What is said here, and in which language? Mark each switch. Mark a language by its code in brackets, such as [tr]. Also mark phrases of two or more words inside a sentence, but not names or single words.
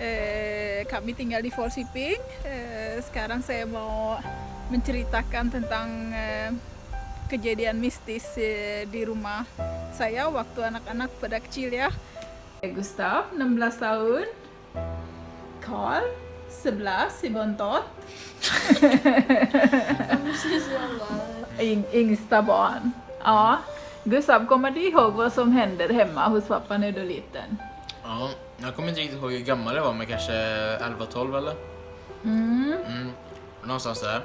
[id] Kami tinggal di Forsiping. Sekarang saya mau menceritakan tentang kejadian mistis di rumah saya waktu anak-anak pada kecil ya. Gustav 16 tahun, Carl 11, si bontot. [sv] Yngsta barn. Ja. Gustav, kommer du ihåg vad som händer hemma hos pappa när du är liten? Ja, jag kommer inte riktigt ihåg hur gammal jag var, men kanske 11-12 eller? Någonstans där.